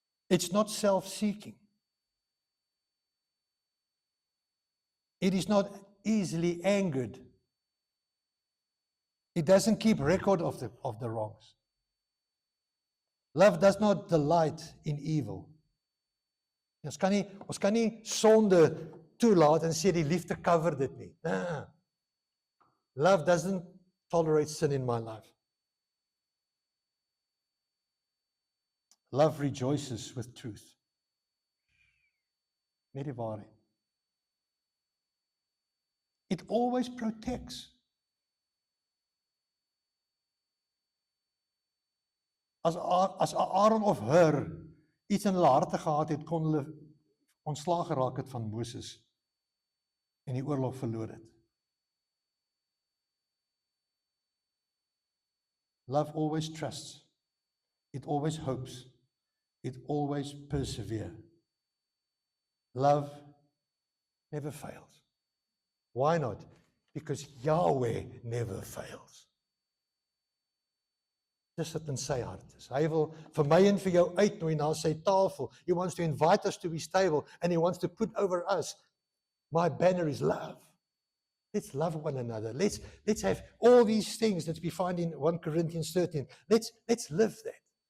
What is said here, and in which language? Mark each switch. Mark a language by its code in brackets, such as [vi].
[en] It's not self-seeking. It is not easily angered. It doesn't keep record of the wrongs. Love does not delight in evil. [af] Ons kan nie sonde toelaat en sê die liefde cover dit nie. Nah. [en] Love doesn't tolerate sin in my life. Love rejoices with truth. [af] Net die waarheid. [en] It always protects. [af] As Aaron of Hur iets in hulle harte gehad het, kon hulle ontslaag geraak het van Moses en die oorlog verloor het. [en] Love always trusts. It always hopes. It always perseveres. Love never fails. Why not? Because Yahweh never fails. [af] Dis wat in sy hart is. Hy wil vir my en vir jou uitnooi na sy tafel. [en] He wants to invite us to his table and he wants to put over us, my banner is love. Let's love one another. Let's have all these things that we find in 1 Corinthians 13. Let's live that.